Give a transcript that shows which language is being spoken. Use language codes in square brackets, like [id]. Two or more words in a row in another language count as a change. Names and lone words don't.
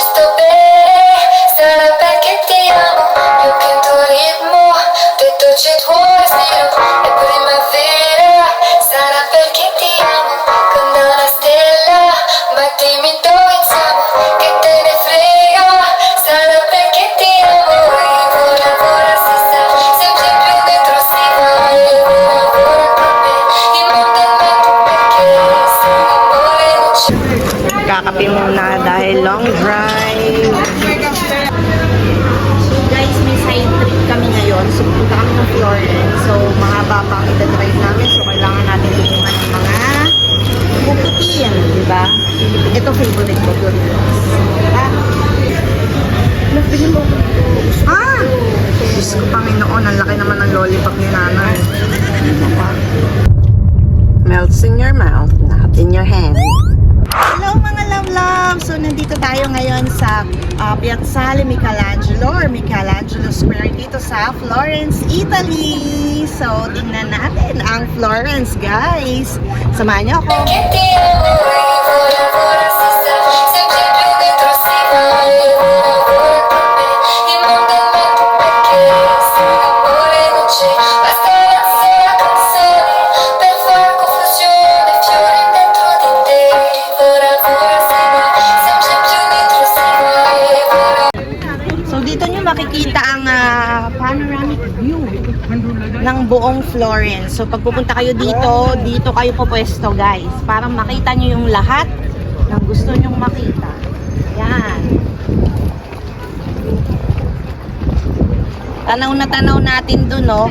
[it] sto bene, sarà perché ti amo, più che il tuo ritmo, dentro c'è il tuo respiro, è primavera, sarà perché ti amo, come una stella, ma dimmi dove siamo, che te ne frega, sarà perché ti amo, e vola vola si sa, sempre più dentro si va, e vola vola con me, il mondo è matto perché se l'amore non c'è. [tl] Kakape muna dahil [en] long drive. [tl] So guys, may [en] side trip [tl] kami ngayon. So punta kami ng Florence. So mahaba pa ang ida-drive namin. So kailangan natin tulungan ng mga Puputiin, di ba? Ito favorite ko, Doritos. Ah. Ah! Diyos ko, Panginoon, ang laki naman ng lollipop ni nanay. [en] Melts in your mouth, not in your hand. [tl] Hello mga love-love! So nandito tayo ngayon sa Piazzale Michelangelo or Michelangelo Square dito sa Florence, Italy. So tingnan natin ang Florence, guys. Samahan niyo ako. [it] Che ti amo e ora ora si sa sempre più dentro si va e ora ora con me il mondo è matto perché se l'amore non c'è basta una sola canzone per far confusione fiori dentro di te ora ora si va sempre più dentro si va e ora. [tl] So dito nyo makikita ang [en] panoramic view [tl] ng buong Florence. So pag pupunta kayo dito, dito kayo pupwesto, guys. Para makita nyo yung lahat ng gusto nyong makita. Yan. Tanaw na tanaw natin dun, no?